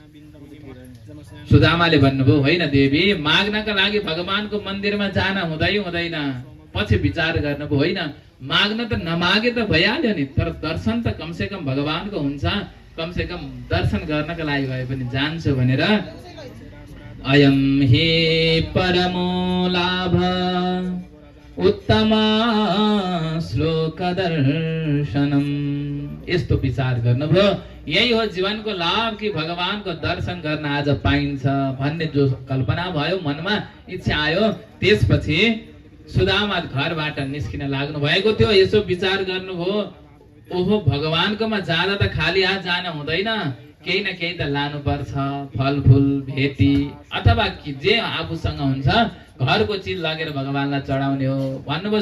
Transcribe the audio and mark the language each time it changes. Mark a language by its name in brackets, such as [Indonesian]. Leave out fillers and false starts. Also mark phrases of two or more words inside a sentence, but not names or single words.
[Nepali] सुदामाले भन्नुभयो होइन देवी, माग्नका लागि भगवानको मन्दिरमा जान हुँदैन, पछि विचार गर्नुभयो होइन माग्न त नमागे त भइहाल्यो नि, तर दर्शन त कमसे कम भगवानको हुन्छ, कमसे कम दर्शन गर्नका लागि भए पनि जान्छु भनेर [Sanskrit] अयम हि परमो लाभ उत्तम श्लोक दर्शनम, [Nepali] यस्तो विचार गर्नुभयो। यही हो जीवनको लाभ कि भगवानको दर्शन गर्न आज पाइन्छ भन्ने जो कल्पना भयो, मनमा इच्छा आयो, त्यसपछि सुदामा घरबाट निस्किन लाग्नु भएको थियो। यसो विचार गर्नुभयो, ओहो भगवानकोमा जाँदा त खाली हात जान हुँदैन, केही न केही त लानुपर्छ, फलफुल भेटी अथवा जे आफूसँग हुन्छ घरको चिज लगेर भगवानलाई चढाउने हो भन्नुभयो।